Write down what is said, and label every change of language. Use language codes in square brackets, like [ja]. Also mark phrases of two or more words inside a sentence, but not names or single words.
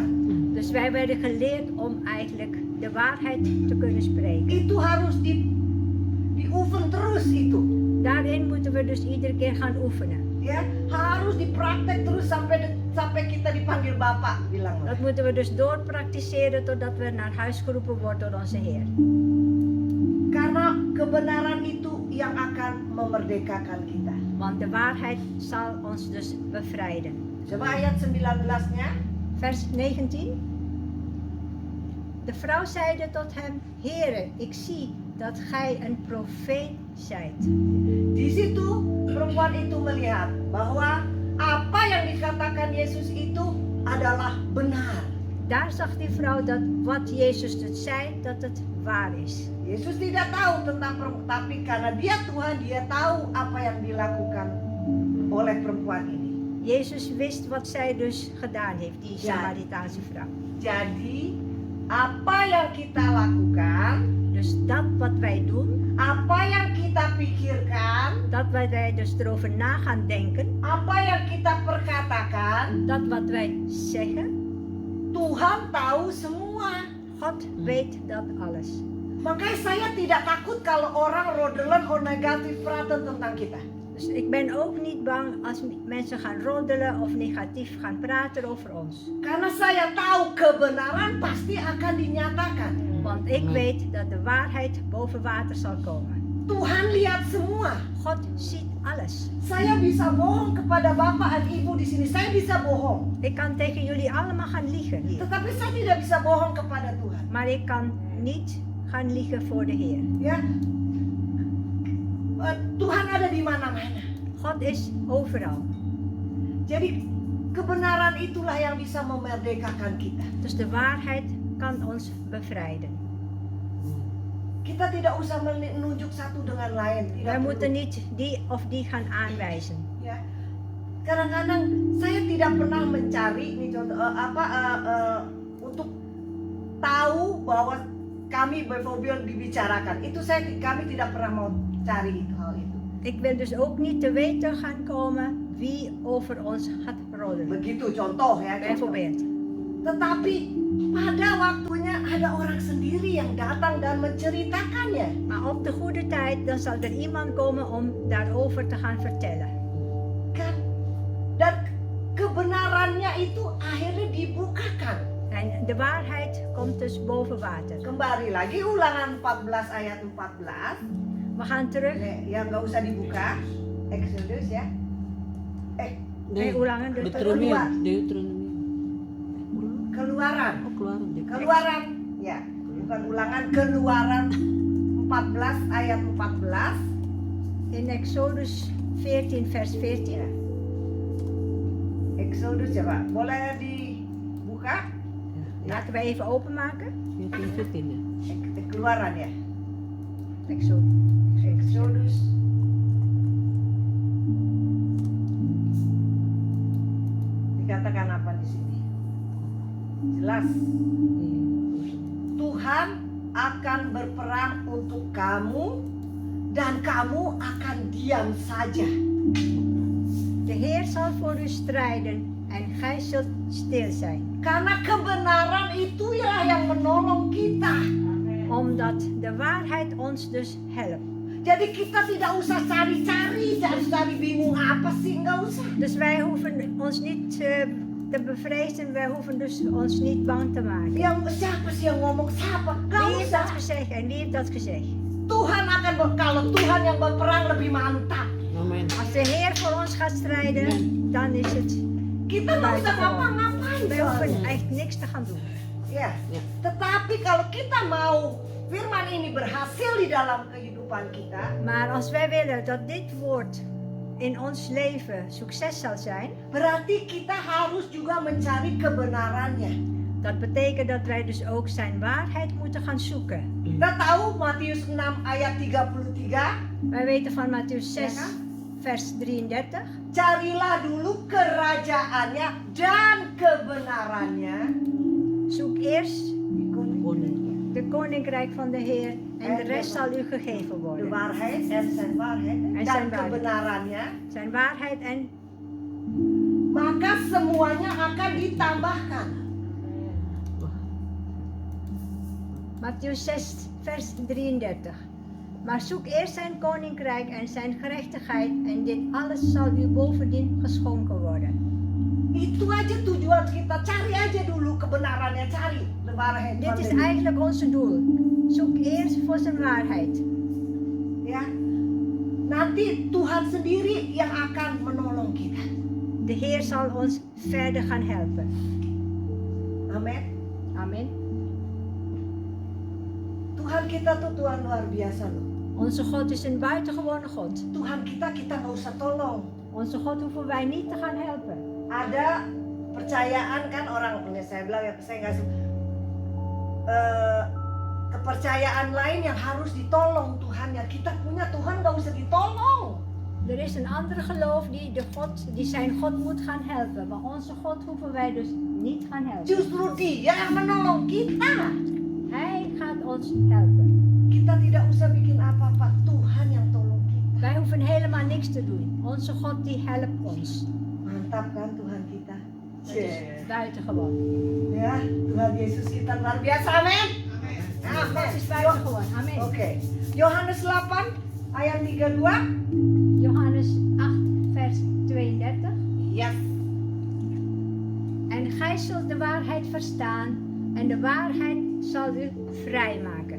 [nl] Dus wij werden geleerd om eigenlijk de waarheid te kunnen spreken. [id] Itu harus dioefen terus itu. [nl] Daarin moeten we dus iedere keer gaan oefenen. [id] Ya, harus dipraktek terus sampai kita dipanggil Bapak, bilang. [nl] Dat moeten we dus doorpraktiseren totdat we naar huis geroepen worden door onze Heer. [id] Karena kebenaran itu yang akan memerdekakan kita. [nl] Want de waarheid zal ons dus bevrijden. [id] Coba ayat 19-nya. [nl] Vers 19. De vrouw zeide tot hem: Heere, ik zie dat gij een profeet zijt. [id] Di situ perempuan itu melihat bahwa apa yang dikatakan Yesus itu adalah benar. [nl] Daar zag die vrouw dat wat Jezus dus zei, dat het waar is. [id] Yesus tidak tahu tentang perempuan, tapi karena dia Tuhan, dia tahu apa yang dilakukan oleh perempuan ini. [nl] Jezus wist wat zij dus gedaan heeft, die Ja. Samaritaanse vrouw. [id] Jadi apa yang kita lakukan, [nl] Dus dat wat wij doen, [id] apa yang kita pikirkan, [nl] dat wat wij dus erover na gaan denken, [id] apa yang kita perkatakan, [nl] dat wat wij zeggen, [id] Tuhan tahu semua. [nl] God weet dat alles. [id] Makanya saya tidak takut kalau orang [nl] roddelen of negatif praten [id] tentang kita. [nl] Dus ik ben ook niet bang als mensen gaan roddelen of negatief gaan praten over ons. [id] Karena saya tahu kebenaran pasti akan dinyatakan. [nl] Want ik weet dat de waarheid boven water zal komen. [id] Tuhan lihat semua. [nl] God ziet alles. [id] Saya bisa bohong kepada Bapak dan Ibu di sini. Saya bisa bohong. [nl] Ik kan tegen jullie allemaal gaan liegen hier. [id] Tetapi saya tidak bisa bohong kepada Tuhan. [nl] Maar ik kan niet gaan liegen voor de Heer. [id] Ya. Tuhan ada di mana-mana. [nl] God is overal. [id] Jadi kebenaran itulah yang bisa memerdekakan kita. [nl] Dus de waarheid kan ons bevrijden. [id] Kita tidak usah menunjuk satu dengan lain. Tidak [nl] Wij [id] perlu. [nl] moeten niet die of die gaan aanwijzen. [id] Ya. Kadang-kadang saya tidak pernah mencari nih contoh untuk tahu bahwa kami bijvoorbeeld dibicarakan. Itu kami tidak pernah mau cari hal itu. [nl] Ik wil dus ook niet te weten gaan komen wie over ons gaat roddelen. [id] Begitu contoh ya. Contoh. [nl] Bijvoorbeeld. [id] Tetapi pada waktunya ada orang sendiri yang datang dan menceritakannya. [nl] Maar op de goede tijd dan zal er iemand komen om daarover te gaan vertellen. [id] Kan? Dan kebenarannya itu akhirnya dibukakan. [nl] En de waarheid komt dus boven water. [id] Kembali lagi Ulangan 14 ayat 14. [nl] We gaan terug. [id] Yang nggak usah dibuka. Exodus ya. Ulangan dus. Deuteronomy. Keluaran. Oh, keluaran deh. Keluaran. Ya, bukan Ulangan, Keluaran 14 ayat 14. [nl] In Exodus 14 vers 14. [id] Exodus ya Pak. Boleh dibuka? [nl] Laten we even openmaken. [id] 14 ya. Keluaran ya. Exodus. Dikatakan apa di sini? Jelas. Tuhan akan berperang untuk kamu dan kamu akan diam saja. [nl] De Heer zal voor u strijden en gij zult stil zijn. [id] Karena kebenaran itu ya yang menolong kita. [nl] Omdat de waarheid ons dus helpt. [id] Jadi kita tidak usah cari-cari bingung apa sih, nggak usah. [nl] Dus wij hoeven ons niet te bevrezen, wij hoeven dus ons niet bang te maken. [id] Yang siapa sih yang ngomong siapa? Nggak [nl] Wie heeft [id] usah. [nl] dat gezegd en wie heeft dat gezegd? [id] Tuhan akan kalau Tuhan yang berperang lebih mantap. Amen. [nl] Als de Heer voor ons gaat strijden, dan is het. [id] Kita nggak usah ngapa-ngapain. [nl] Wij hoeven [id] soalnya. [nl] echt niks te gaan doen. [id] Ya. Ya. Tetapi kalau kita mau firman ini berhasil di dalam kehidupan kita, [nl] Maar als wij willen dat dit woord in ons leven succes zal zijn, [id] berarti kita harus juga mencari kebenarannya. [nl] dat betekent dat wij dus ook zijn waarheid moeten gaan zoeken. [id] Kita tahu Matius 6 ayat 33, [nl] Wij weten van Mattheüs 6 Ja, kan? vers 33. [id] carilah dulu kerajaannya dan kebenarannya. [nl] Zoek eerst Koning. de koninkrijk van de Heer en de rest zal u gegeven De worden. waarheid en zijn waarheid En dan zijn waarheid. [id] kebenarannya, [nl] Zijn waarheid en [id] maka semuanya akan ditambahkan. [nl] Mattheüs 6 vers 33. Maar zoek eerst zijn koninkrijk en zijn gerechtigheid en dit alles zal u bovendien geschonken worden. [id] Itu aja tujuan kita, cari aja dulu kebenarannya, cari [nl] the waarheid van Dit is de- eigenlijk onze doel. zoek eerst voor zijn waarheid. [id] Ya. Nanti Tuhan sendiri yang akan menolong kita. [nl] De Heer zal ons verder gaan helpen. [id] Amin. [nl] Amen. [id] Tuhan kita tuh Tuhan luar biasa loh. [nl] Onze God is een buitengewone God. [id] Tuhan kita nggak usah tolong. [nl] Onze God hoeven wij niet te gaan helpen. [id] Ada percayaan kan orang, saya bilang ya, saya nggak suka kepercayaan lain yang harus ditolong Tuhan, ya kita punya Tuhan nggak usah ditolong. [nl] Er is een andere geloof die zijn God moet gaan helpen. Maar onze God hoeven wij dus niet gaan helpen. [id] Justru Dia yang menolong kita. [nl] Hij gaat ons helpen. [id] Kita tidak usah bikin apa-apa, Tuhan yang tolong kita. [nl] Wij hoeven helemaal niks te doen. Onze God die helpt ons. [id] Mantap kan Tuhan kita. [nl] Dat is buitengewoon. [id] Ya, Tuhan Yesus kita luar biasa, amin. [nl] Onze God is buitengewoon. Amen. [id] Oke. Johannes 8 ayat 32. [nl] Johannes 8 vers 32. Yes. En gij zult de waarheid verstaan en de waarheid zal u vrijmaken.